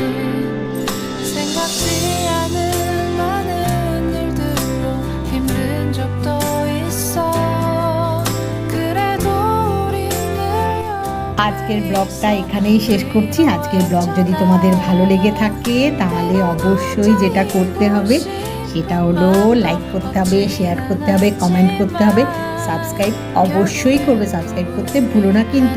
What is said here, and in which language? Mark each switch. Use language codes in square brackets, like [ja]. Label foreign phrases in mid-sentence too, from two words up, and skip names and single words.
[ko] 생각지 않은 많은 일들로 힘든 적도 있어 그래도 우린 늘 [bn] আজকের ব্লগটা এখানেই শেষ করছি। আজকের ব্লগ যদি তোমাদের ভালো লেগে থাকে তাহলে অবশ্যই যেটা করতে হবে সেটা হলো লাইক করতে হবে, শেয়ার করতে হবে, কমেন্ট করতে হবে, সাবস্ক্রাইব অবশ্যই করবে, সাবস্ক্রাইব করতে ভুলো না কিন্তু।